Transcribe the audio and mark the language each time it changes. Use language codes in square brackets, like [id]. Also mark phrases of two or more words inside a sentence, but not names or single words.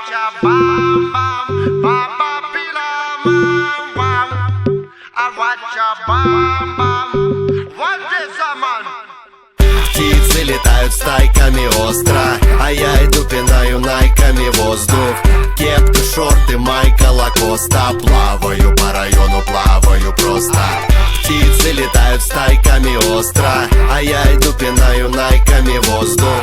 [en] bam bam, baba pila man bam. I watch ya bam bam. What is a man? [ru] Птицы летают стайками остро, а я иду пинаю найками воздух. Кепка, шорты, майка, лакоста. Плаваю по району, плаваю просто. Птицы летают стайками остро, а я иду пинаю найками воздух.